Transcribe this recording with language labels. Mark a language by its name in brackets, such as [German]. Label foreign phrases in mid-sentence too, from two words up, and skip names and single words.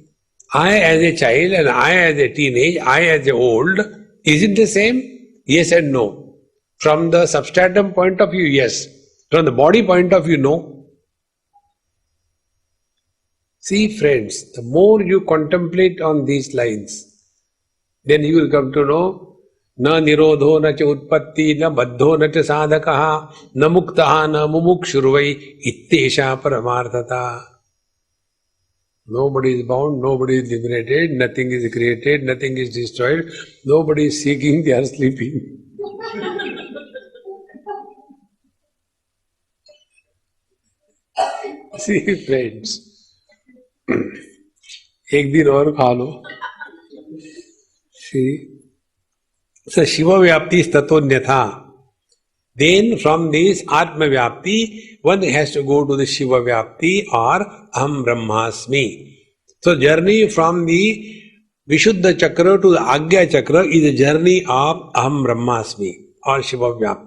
[English] I as a child and I as a teenage, I as a old, is it the same? Yes and no. From the substratum point of view, yes. From the body point of view, no. See friends, the more you contemplate on these lines, then you will come to know [Sanskrit] न निरोधो न च उत्पत्तिः न बद्धो न च साधकः न मुक्तः न मुमुक्षुर्वै इत्येषा परमार्थता. [English] Nobody is bound, nobody is liberated, nothing is created, nothing is destroyed, nobody is seeking, they are sleeping. See friends, [Hindi] एक दिन और खा लो. [English] See, so Shiva Vyapti is Tatonyatha. Then from this Atma Vyapti, one has to go to the Shiva Vyapti or [Sanskrit] अहं ब्रह्मास्मि. [English] So journey from the Vishuddha Chakra to the Agya Chakra is a journey of [Sanskrit] अहं ब्रह्मास्मि [English] or Shiva Vyapti.